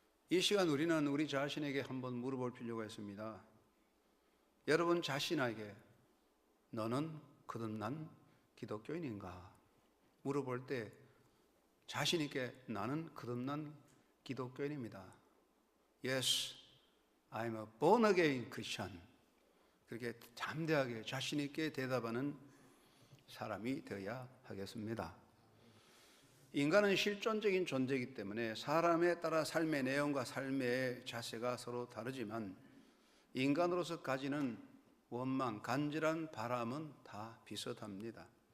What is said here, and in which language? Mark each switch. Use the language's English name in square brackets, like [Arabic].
[Korean] 이 시간 우리는 우리 자신에게 한번 물어볼 필요가 있습니다. 여러분 자신에게 너는 거듭난 기독교인인가? 물어볼 때 자신 있게 나는 거듭난 기독교인입니다. [English] Yes, I'm a born again Christian. [Korean] 그렇게 담대하게 자신 있게 대답하는 사람이 되어야 하겠습니다. 인간은 실존적인 존재이기 때문에 사람에 따라 삶의 내용과 삶의 자세가 서로 다르지만 인간으로서 가지는 원망, 간절한 바람은 다 비슷합니다.